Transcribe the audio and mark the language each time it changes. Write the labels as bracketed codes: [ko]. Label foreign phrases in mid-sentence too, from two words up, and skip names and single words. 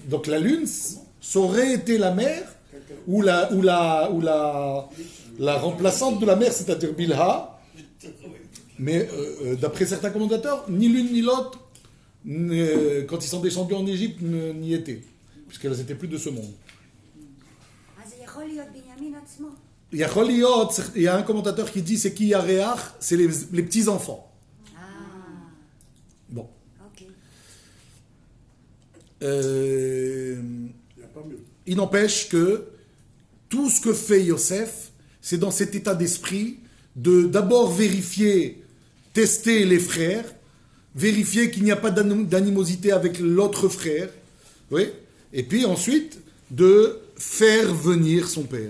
[fr] donc la lune, ça aurait été la mère, ou la remplaçante de la mère, c'est-à-dire Bilha. Mais d'après certains commentateurs, ni l'une ni l'autre, quand ils sont descendus en Égypte, n'y étaient. Puisqu'elles n'étaient plus de ce monde. [he] אז זה יכול להיות בנימין עצמו. [fr] Il y a un commentateur qui dit c'est qui Yaréach? C'est les petits-enfants. Ah, Bon. ok. Il n'empêche que tout ce que fait Yosef, c'est dans cet état d'esprit de d'abord vérifier, tester les frères, vérifier qu'il n'y a pas d'animosité avec l'autre frère, oui, et puis ensuite de faire venir son père.